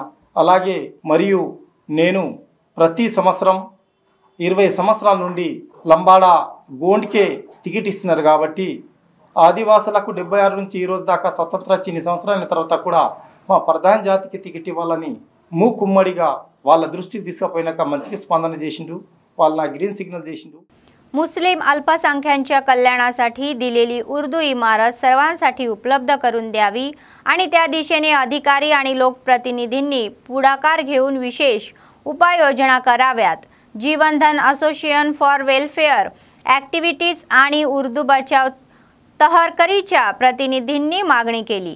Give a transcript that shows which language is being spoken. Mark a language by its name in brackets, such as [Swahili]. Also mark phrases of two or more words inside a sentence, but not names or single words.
[Telugu] అలాగే మరియు నేను ప్రతి సంవత్సరం 20 సంవత్సరాల నుండి లంబాడా గోండ్కే టికెట్ ఇస్తున్నారు కాబట్టి ఆదివాసులకు 76 నుంచి ఈ రోజు దాకా స్వతంత్ర చిన్ని సంవత్సరాల తర్వాత కూడా మా ప్రధాన జాతికి టికెట్ ఇవ్వాలని మూకుమ్మడిగా వాళ్ళ దృష్టికి తీసుకుపోయినాక మంచిగా స్పందన చేసిండు. వాళ్ళు నా [English] green signal [Telugu] చేసిండు. [Marathi] मुस्लिम अल्पसंख्यांच्या कल्याणासाठी दिलेली उर्दू इमारत सर्वांसाठी उपलब्ध करून द्यावी आणि त्या दिशेने अधिकारी आणि लोकप्रतिनिधींनी पुढाकार घेऊन विशेष उपाययोजना कराव्यात. जीवनधन असोसिएशन फॉर वेलफेअर ॲक्टिव्हिटीज आणि उर्दू बचाव तहरकरीच्या प्रतिनिधींनी मागणी केली.